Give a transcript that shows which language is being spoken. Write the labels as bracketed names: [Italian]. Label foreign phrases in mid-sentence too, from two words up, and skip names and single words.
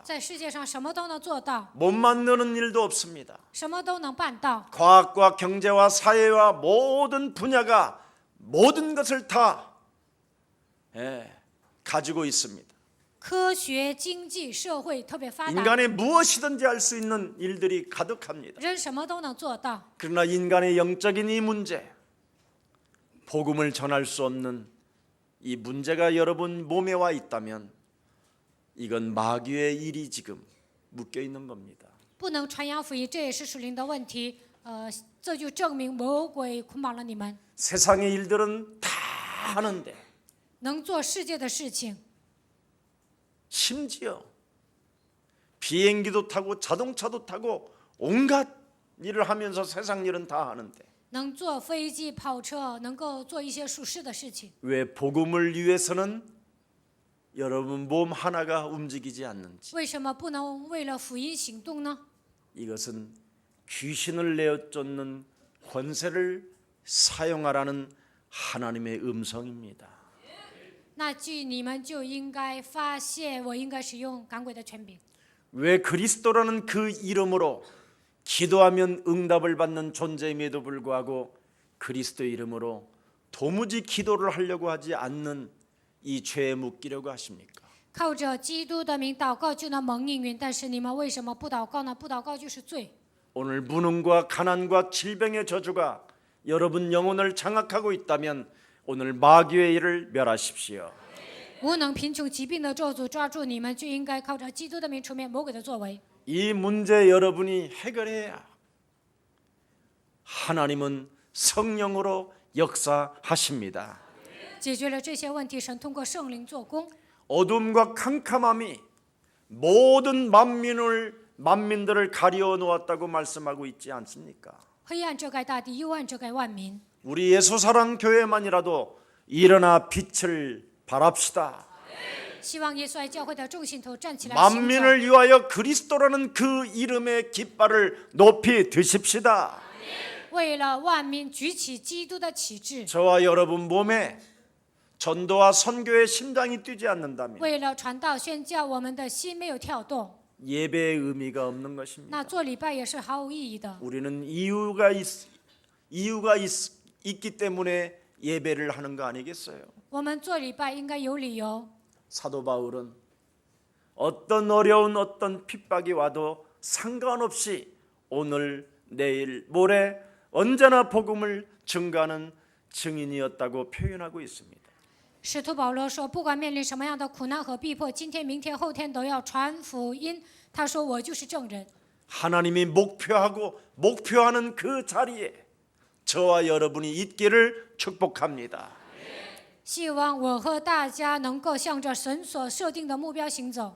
[Chinese] 在世界上什么都能做到， [Korean] 못 만드는 일도 없습니다. [Chinese] 什么都能办到。 [Korean] 과학과 경제와 사회와 모든 분야가 모든 것을 다 가지고 있습니다. [Chinese] 科学、经济、社会特别发达， [Korean] 인간의 무엇이든지 할 수 있는 일들이 가득합니다. [Chinese] 人什么都能做到。 [Korean] 그러나 인간의 영적인 이 문제, 복음을 전할 수 없는 이 문제가 여러분 몸에 와 있다면 이건 마귀의 일이 지금 묶여 있는 겁니다. [Chinese] 不能传扬福音，这也是属灵的问题。这就证明魔鬼捆绑了你们。 [Korean] 세상의 일들은 다 하는데 [Chinese] 能做世界的事情， [Korean] 심지어 비행기도 타고 자동차도 타고 온갖 일을 하면서 세상 일은 다 하는데 [Chinese] 能坐飞机、跑车，能够做一些属世的事情。 [Korean] 왜 복음을 위해서는 여러분 몸 하나가 움직이지 않는지 [Chinese] 为什么不能为了福音行动呢？ [Korean] 이것은 귀신을 내어쫓는 권세를 사용하라는 하나님의 음성입니다. [Chinese] 那你们就应该发现，我应该使用赶鬼的权柄。 [Korean] 왜 그리스도라는 그 이름으로 기도하면 응답을 받는 존재임에도 불구하고 그리스도의 이름으로 도무지 기도를 하려고 하지 않는 이 죄에 묶이려고 하십니까? [Chinese] 靠着基督的名祷告就能蒙应允，但是你们为什么不祷告呢？不祷告就是罪。 [Korean] 오늘 무능과 가난과 질병의 저주가 여러분 영혼을 장악하고 있다면 오늘 마귀의 일을 멸하십시오. [Chinese] 无能、贫穷、疾病的咒诅抓住你们，就应该靠着基督的名除灭魔鬼的作为。 [Korean] 이 문제 여러분이 해결해야 하나님은 성령으로 역사하십니다. [Chinese] 解决了这些问题，神通过圣灵做工。 [Korean] 어둠과 캄캄함이 모든 만민들을 가리워 놓았다고 말씀하고 있지 않습니까? [Chinese] 黑暗遮盖大地，幽暗遮盖万民。 [Korean] 우리 예수사랑 교회만이라도 일어나 빛을 발합시다. [Chinese] 希望耶稣爱教会的众信徒站起来行走， [Korean] 만민을 위하여 그리스도라는 그 이름의 깃발을 높이 드십시다. [Chinese] 为了万民举起基督的旗帜， [Korean] 저와 여러분 몸에 전도와 선교의 심장이 뛰지 않는다면 [Chinese] 为了传道宣教，我们的心没有跳动， [Korean] 예배의 의미가 없는 [Chinese] 那 [Korean] 것입니다. [Chinese] 做礼拜也是毫无意义的。 [Korean] 우리는 이유가 있기 때문에 예배를 하는 거 아니겠어요? [Chinese] 我们做礼拜应该有理由。 [Korean] 사도 바울은 어떤 어려운 어떤 핍박이 와도 상관없이 오늘 내일 모레 언제나 복음을 증거하는 증인이었다고 표현하고 있습니다. [Chinese] 使徒保罗说，不管面临什么样的苦难和逼迫，今天、明天、后天都要传福音。他说：“我就是证人。” [Korean] 하나님이 목표하는 그 자리에 저와 여러분이 있기를 축복합니다. [Chinese] 希望我和大家能够向着神所设定的目标行走。